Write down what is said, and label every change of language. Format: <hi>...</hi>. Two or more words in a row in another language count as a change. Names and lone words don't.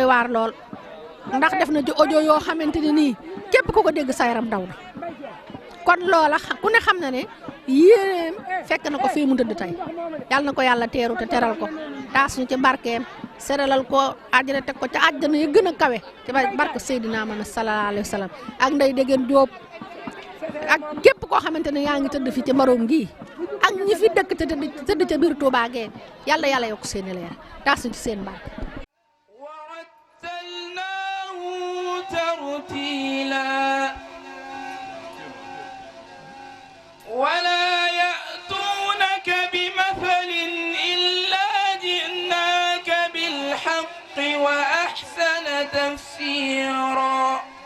<wo>waar lool ndax def na ci audio yoo xamante ne nii képp ku ko dégg sa yaram daw na kon loola ku ne xam na ne yéeneem fekk na ko fii mu tëdd tey yàlla na ko yàlla teeru te teral ko taas ñu ci barkeem seralal ko àjjana teg ko ca àjjana ya gën a kawe ci barke Seydina Muhammad</wo> <ar>صلى الله عليه وسلم</ar> <wo>ak Ndeye Degen Diop ak képp koo xamante ne yaa ngi tëdd fi ci Mbarom gi ak ñi fi dëkk te tëdd ca biir Touba gee yàlla yokk seeni leer taas ñu ci seen barke</wo> <ar>ولا يأتونك بمثل إلا جئناك بالحق وأحسن تفسيرا</ar>